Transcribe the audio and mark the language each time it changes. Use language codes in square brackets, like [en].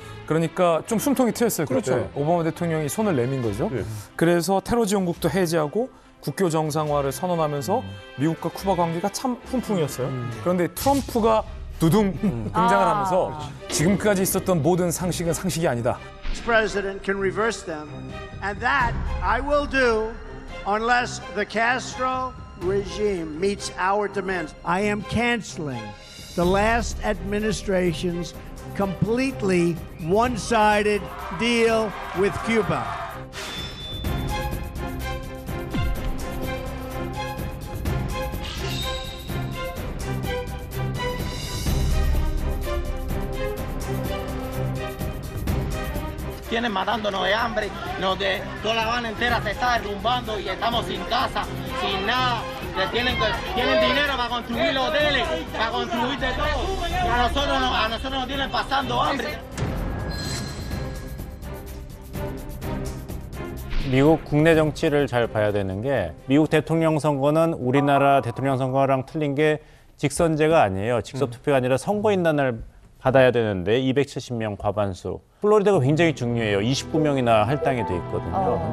[ko] 그러니까 좀 숨통이 트였어요. 그렇죠. 오바마 대통령이 손을 내민 거죠. 그래서 테러 지원국도 해제하고 국교 정상화를 선언하면서 미국과 쿠바 관계가 참 훈풍이었어요. 그런데 트럼프가 두둥 등장을 하면서 지금까지 있었던 모든 상식은 상식이 아니다. [en] This president can reverse them, and that I will do unless the Castro regime meets our demands. I am canceling the last administration's completely one-sided deal with Cuba. [es] Tienen matándonos de hambre, toda La Habana entera se está derrumbando y estamos sin casa, sin nada. Tienen dinero para construir hoteles, para construir de todo. Y a nosotros nos tienen pasando hambre. [ko] 미국 국내 정치를 잘 봐야 되는 게 미국 대통령 선거는 우리나라 대통령 선거랑 틀린 게 직선제가 아니에요. 직접 투표가 아니라 선거인단을 받아야 되는데 270명 과반수. 플로리다가 굉장히 중요해요. 29명이나 할당이 돼 있거든요.